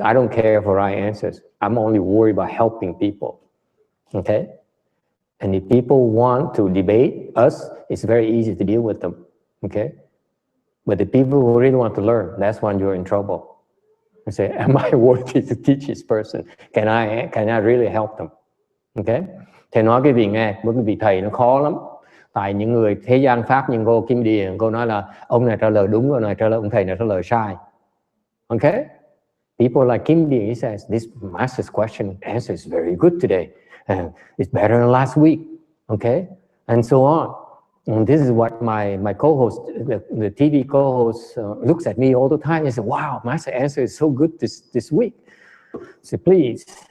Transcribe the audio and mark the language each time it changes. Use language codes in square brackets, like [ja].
[en] I don't care for right answers. I'm only worried about helping people. Okay? And if people want to debate us, it's very easy to deal with them. Okay? But the people who really want to learn, that's when you're in trouble. You say, am I worthy to teach this person? Can I really help them? Okay? [vi] Thầy nói cái gì nghe, bởi vì thầy nó khó lắm. Tại những người thế gian Pháp như cô Kim Điền, cô nói là ông này trả lời đúng, ông này trả lời, ông thầy này trả lời sai. [en] Okay? People like Kim Điền, he says, this master's question answer is very good today. And it's better than last week. Okay? And so on. And this is what my co-host, the TV co-host looks at me all the time and says, wow, master answer is so good this week. I say, please.